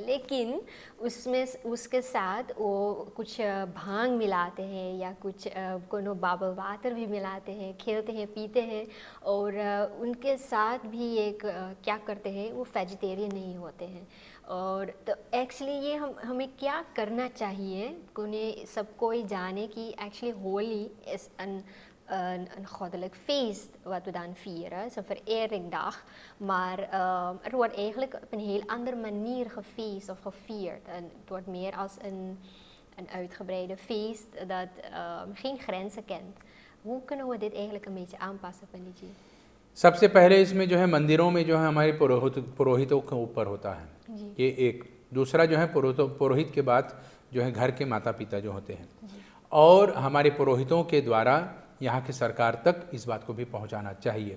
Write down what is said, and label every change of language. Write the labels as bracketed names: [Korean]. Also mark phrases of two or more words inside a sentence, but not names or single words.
[Hindi] लेकिन उसमें उसके साथ वो कुछ भांग मिलाते हैं या कुछ कोनो [English] bubble water [Hindi] भी मिलाते हैं, खेलते हैं, पीते हैं, और उनके साथ भी एक क्या करते हैं, वो वेजिटेरियन नहीं होते हैं। और तो एक्चुअली ये हमें क्या करना चाहिए, कोने सब कोई जाने कि एक्चुअली [Dutch] holy is een goddelijk feest wat we dan vieren, het is een vereringdag, maar er wordt eigenlijk op een heel andere manier gefeest of gevierd. En het wordt meer als een uitgebreide feest dat geen grenzen kent. Hoe kunnen we dit eigenlijk een beetje aanpassen, [Hindi] पंडित जी? सबसे पहले इसमें जो है मंदिरों में जो है हमारे पुरोहितों के ऊपर होता है, ये एक। दूसरा जो है पुरोहित के बाद जो है घर के माता पिता जो होते हैं, और हमारे पुरोहितों के द्वारा यहाँ की सरकार तक इस बात को भी पहुँचाना चाहिए।